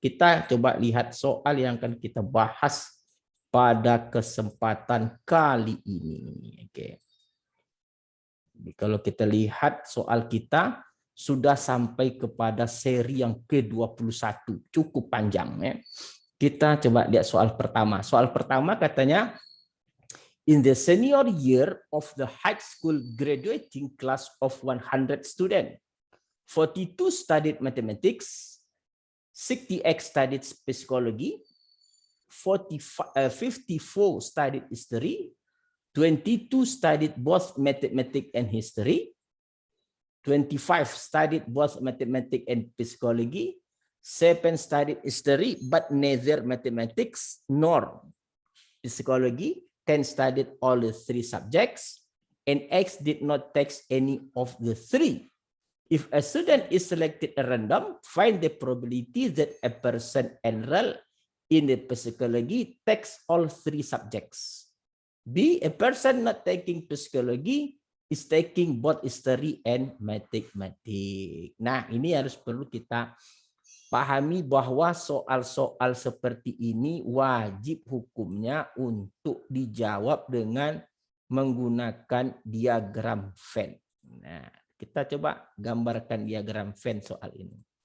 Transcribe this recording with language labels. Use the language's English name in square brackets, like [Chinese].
[Indonesian] Kita coba lihat soal yang akan kita bahas pada kesempatan kali ini. Oke. Jadi kalau kita lihat soal kita sudah sampai kepada seri yang ke-21, cukup panjang ya. Kita coba lihat soal pertama. Soal pertama katanya, [English] in the senior year of the high school graduating class of 100 students, 42 studied mathematics, 60x studied psychology, 54 studied history, 22 studied both mathematics and history, 25 studied both mathematics and psychology, 7 studied history but neither mathematics nor psychology, 10 studied all the 3 subjects, and X did not take any of the 3. If a student is selected at random, find the probability that a person enrolled in the psychology takes all 3 subjects. B, a person not taking psychology is taking both history and mathematics. [Indonesian] Nah, ini harus perlu kita pahami bahwa soal-soal seperti ini wajib hukumnya untuk dijawab dengan menggunakan diagram Venn. Nah, kita coba gambarkan diagram Venn soal ini.